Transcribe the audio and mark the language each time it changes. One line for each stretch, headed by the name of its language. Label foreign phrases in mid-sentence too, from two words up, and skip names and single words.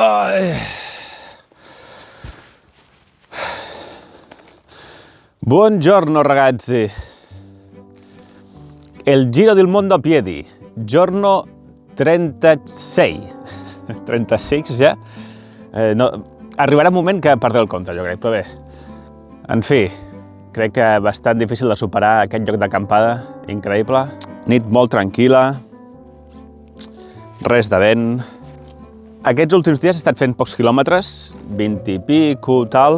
Italian: Buongiorno ragazzi,
Catalan: el
Italian: giro del mondo a piedi, giorno 36,
Catalan: 36 ja, arribarà un moment que perdré el compte jo crec, però bé, en fi, crec que bastant difícil de superar aquest lloc d'acampada, increïble, nit molt tranquil·la, res de vent. Aquests últims dies he estat fent pocs quilòmetres, 20 i pico, tal.